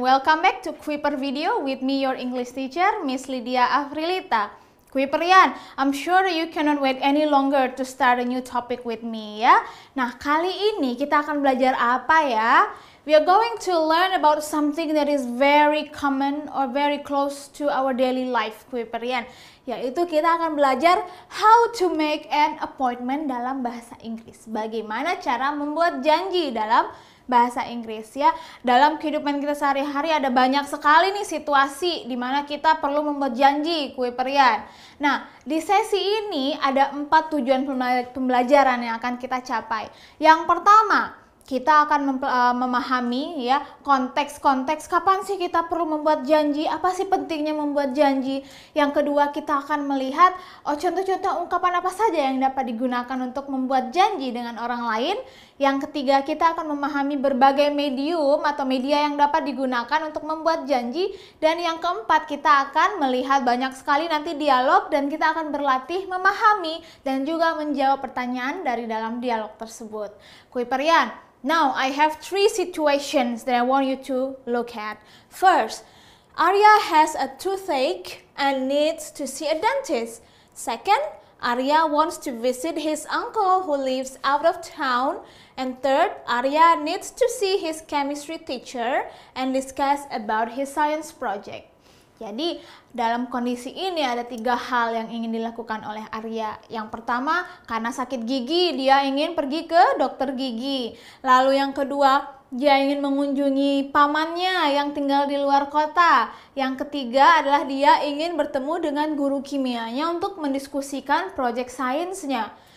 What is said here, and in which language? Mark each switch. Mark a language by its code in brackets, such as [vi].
[en] Welcome back to Kuiper video with me, your English teacher, Miss Lydia Afrilita. Kuiperian, I'm sure you cannot wait any longer to start a new topic with me ya. [id] Nah, kali ini kita akan belajar apa ya? [en] We are going to learn about something that is very common or very close to our daily life, Kuiperian. [id] Yaitu kita akan belajar [en] how to make an appointment [id] dalam bahasa Inggris. Bagaimana cara membuat janji dalam bahasa Inggris ya. Dalam kehidupan kita sehari-hari ada banyak sekali nih situasi di mana kita perlu membuat janji, Kuiperian. Nah, di sesi ini ada 4 tujuan pembelajaran yang akan kita capai. Yang pertama, kita akan memahami ya konteks-konteks kapan sih kita perlu membuat janji, apa sih pentingnya membuat janji. Yang kedua, kita akan melihat contoh-contoh ungkapan apa saja yang dapat digunakan untuk membuat janji dengan orang lain. Yang ketiga, kita akan memahami berbagai medium atau media yang dapat digunakan untuk membuat janji. Dan yang keempat, kita akan melihat banyak sekali nanti dialog dan kita akan berlatih memahami dan juga menjawab pertanyaan dari dalam dialog tersebut. [en] Kuiperian, now I have 3 situations that I want you to look at. First, Arya has a toothache and needs to see a dentist. Second, Arya wants to visit his uncle who lives out of town. And third, Arya needs to see his chemistry teacher and discuss about his science project. [id] Jadi, dalam kondisi ini ada 3 hal yang ingin dilakukan oleh Arya. Yang pertama, karena sakit gigi, dia ingin pergi ke dokter gigi. Lalu yang kedua, dia ingin mengunjungi pamannya yang tinggal di luar kota. Yang ketiga adalah dia ingin bertemu dengan guru kimianya untuk mendiskusikan proyek sainsnya.